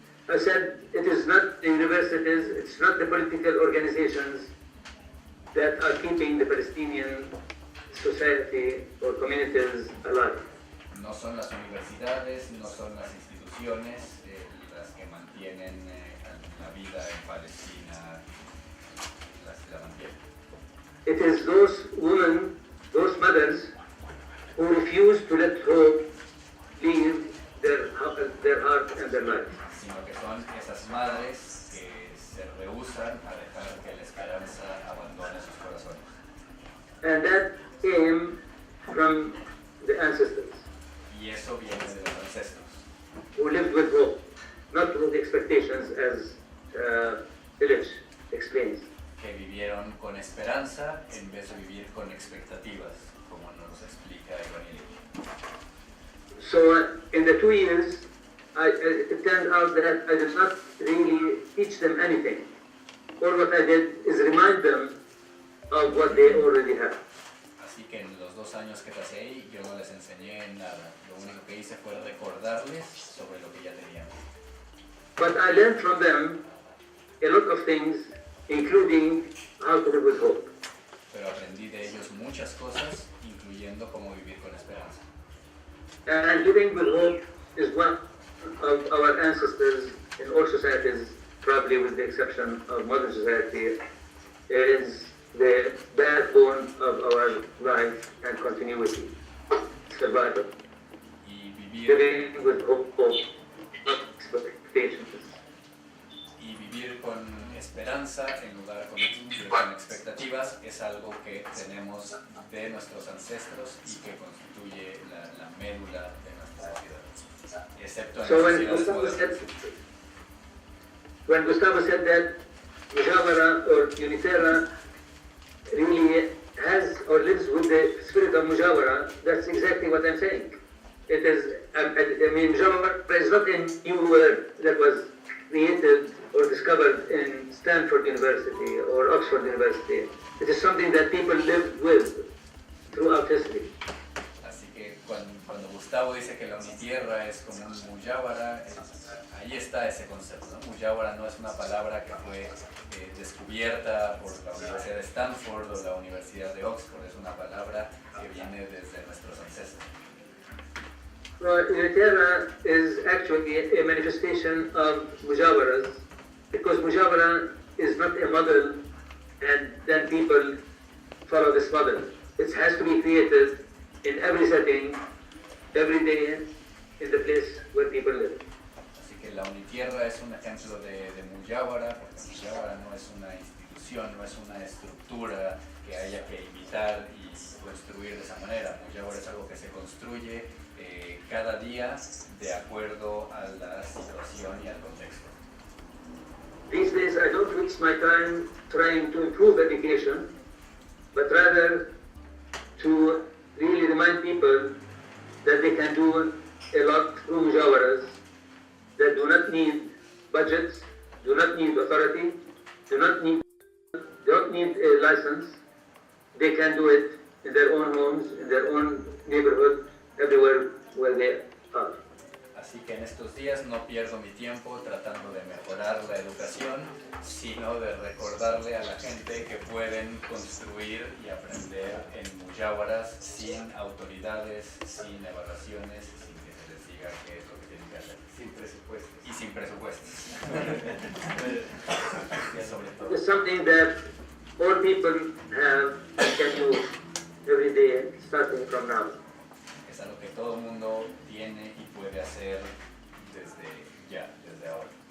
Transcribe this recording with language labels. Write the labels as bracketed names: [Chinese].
[English] I said it is not the universities, it's not the political organizations that are keeping the Palestinian society or communities alive. [Spanish] No son las universidades, no son las instituciones las que mantienen la vida en Palestina, las que la mantienen. [English] It is those women, those mothers, who refuse to let hope leave their heart and their life. [Spanish] Sino que son esas madres que se rehúsan a dejar que la esperanza abandone sus corazones. [English] And that came from the ancestors, [Spanish] Y eso viene de los ancestros, [English] who lived with hope, not with expectations, as Illich explains. [Spanish] que vivieron con esperanza en vez de vivir con expectativas, como nos explica Ivan Illich. [English] So in the 2 years, it turned out that I did not really teach them anything. All what I did is remind them of what they already have. [Spanish] Así que en los 2 años que pasé ahí, yo no les enseñé nada. Lo único que hice fue recordarles sobre lo que ya tenían. [English] But I learned from them a lot of things, including how to live with hope. [Spanish] Pero aprendí de ellos muchas cosas, incluyendo cómo vivir con esperanza. [English] And living with hope is one of our ancestors in all societies, probably with the exception of modern society, is the backbone of our life and continuity, survival. [Spanish] Y vivir, [English] Living with hope, not expectations. [Spanish] y vivir con esperanza en lugar de vivir con expectativas es algo que tenemos de nuestros ancestros y que constituye la médula de nuestra sociedad. Excepto en [English] So [Spanish] las sociedades modernas. [English] when Gustavo said that Mujawara or Uniterra really has or lives with the spirit of Mujawara, that's exactly what I'm saying. It is, I mean, Mujawara is not a new word that was created or discovered in Stanford University or Oxford University. It is something that people lived with throughout history. [Spanish] Así que cuando Gustavo dice que la unitierra es como un muyábara, ahí está ese concepto, ¿no? Muyábara no es una palabra que fue descubierta por la Universidad de Stanford o la Universidad de Oxford, es una palabra que viene desde nuestros ancestros. [English] Uniterra is actually a manifestation of Mujawaras, because Mujawara is not a model and then people follow this model. It has to be created in every setting, every day, in the place where people live. [Spanish] Así que la unitierra es un ejemplo de muyábara, porque muyábara no es una institución, no es una estructura que haya que imitar y construir de esa manera. Muyábara es algo que se construye cada día de acuerdo a la situación y al contexto. [English] These days I don't waste my time trying to improve education, but rather to really remind people that they can do a lot through mujawaras that do not need budgets, do not need authority, don't need a license. They can do it in their own homes, in their own neighborhood, everywhere where they are. [Spanish] Así que en estos días días no pierdo mi tiempo tratando de mejorar la educación, sino de recordarle a la gente que pueden construir y aprender en muyáwaras sin autoridades, sin evaluaciones, sin que se les diga qué es lo que tienen que hacer. Sin presupuestos. Y sin presupuestos. Y sobre todo. [English] It's something that all people can do every day, starting from now. [Spanish] Es algo que todo el mundo tiene y puede hacer desde ahora.